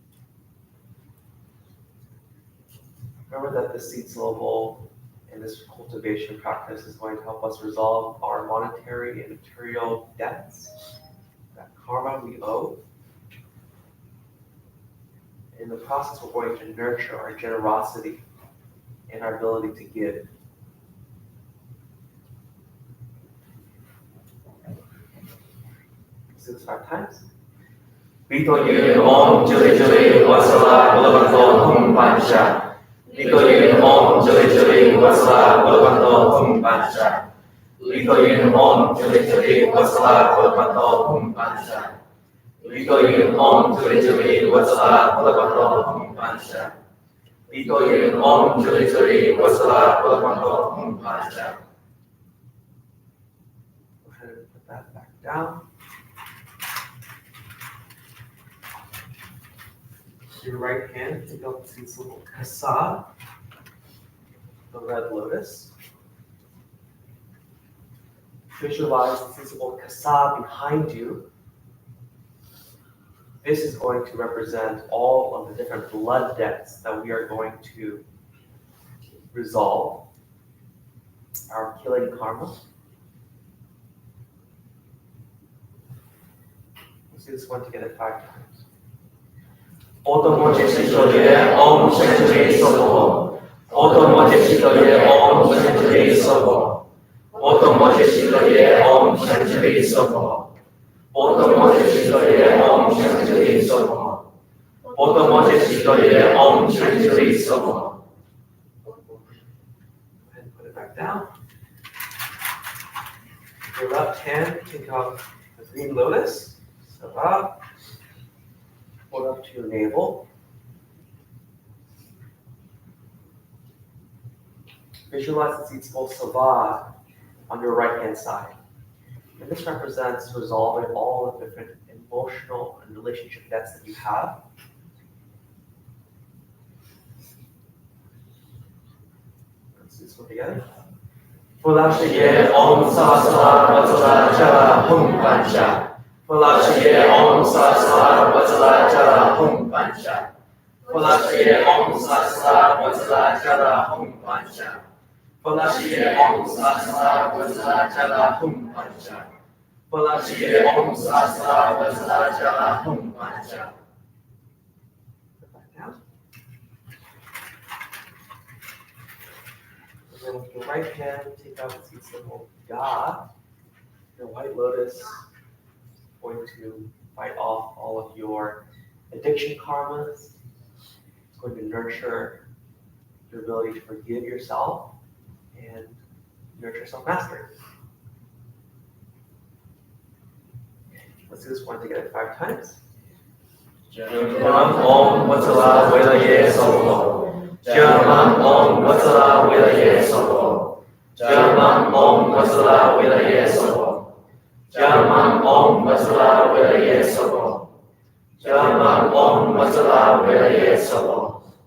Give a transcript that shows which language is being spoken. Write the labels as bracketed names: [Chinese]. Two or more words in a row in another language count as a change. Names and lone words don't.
[English] Remember that the seed syllable in this cultivation practice is going to help us resolve our monetary and material debts, that karma we owe. In the process, we're going to nurture our generosity and our ability to give. Let's do this 5 times. [Sanskrit] Vito yun om juli juli wasala balabanto hum pancha. Vito yun om juli juli wasala balabanto hum pancha. Vito yun om juli juli wasala balabanto hum pancha. Vito yun om juli juli wasala balabanto hum pancha. Vito yun om juli juli wasala balabanto hum pancha. [English] Go ahead and put that back down. Your right hand, take out the seed syllable Kasa, the red lotus. Visualize the seed syllable Kasa behind you. This is going to represent all of the different blood debts that we are going to resolve, our killing karma. Let's do this one together 5 times. [Sanskrit] Otomoche shitoye om shenjui sobo. Otomoche shitoye om shenjui sobo. Otomoche shitoye om shenjui sobo. Otomoche shitoye om shenjui sobo. Otomoche shitoye om shenjui sobo. [English] And put it back down. Your left hand, take out the green lotus. Step up. Hold up to your navel. Visualize the seed syllable Savad on your right hand side. And this represents resolving all the different emotional and relationship debts that you have. Let's do this one together. [Sanskrit] Fulashiye om sasala vatsala chala hum pancha. Fulashiye om sasala vatsala chala hum pancha. Fulashiye om sasala vatsala chala hum pancha. Fulashiye om sasala vatsala chala hum pancha. Fulashiye om sasala vatsala chala hum pancha. [English] Put that down. And then with your right hand, take out the seed symbol Ga. Your white lotus is going to fight off all of your addiction karmas. It's going to nurture your ability to forgive yourself and nurture self-mastery. Let's do this one together 5 times. [Sanskrit] Janam om vatsala velaye sobo. Janam om vatsala velaye sobo. Janam om vatsala velaye sobo. Janam om vatsala velaye sobo. Janam om vatsala velaye sobo.